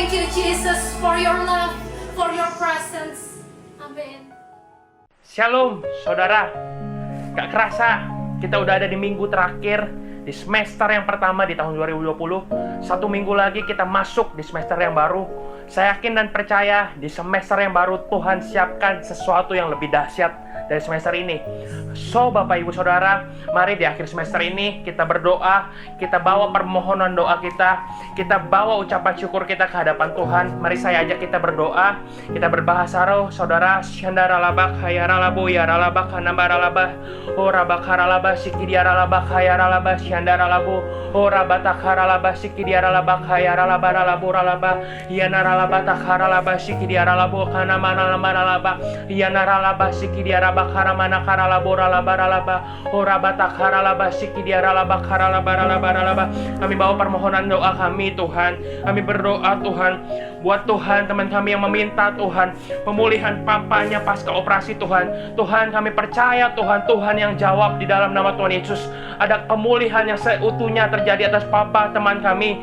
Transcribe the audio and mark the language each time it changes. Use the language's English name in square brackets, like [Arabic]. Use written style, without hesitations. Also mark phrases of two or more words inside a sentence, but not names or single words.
[English] Jesus, for your love, for your presence. [Indonesian] Amin. Shalom, saudara. Gak kerasa, kita udah ada di minggu terakhir di semester yang pertama di tahun 2020. 1 minggu lagi kita masuk di semester yang baru. Saya yakin dan percaya di semester yang baru Tuhan siapkan sesuatu yang lebih dahsyat dari semester ini. So, Bapak Ibu Saudara, mari di akhir semester ini kita berdoa, kita bawa permohonan doa kita bawa ucapan syukur kita ke hadapan Tuhan. Mari saya ajak kita berdoa, kita berbahasa roh, saudara. Shandara labak hayara labu yara labak hanambara labah ora bakara labah sikidiara labak hayara labah shandara labu ora batakara labah sikidiara labak hayara labara labura labah yanara labah takara labah sikidiara labu kana mana lamara labah yanara labah sikidiara bakara mana kara labura labara labah ora batakara labah sikidiara labak kara labara labara labah. Kami bawa permohonan doa kami, Tuhan. Kami berdoa, Tuhan, buat Tuhan, teman kami yang meminta, Tuhan, pemulihan papanya pasca operasi, Tuhan. Tuhan, kami percaya, Tuhan, Tuhan yang jawab di dalam nama Tuhan Yesus. Ada pemulihan yang seutuhnya terjadi atas papa teman kami.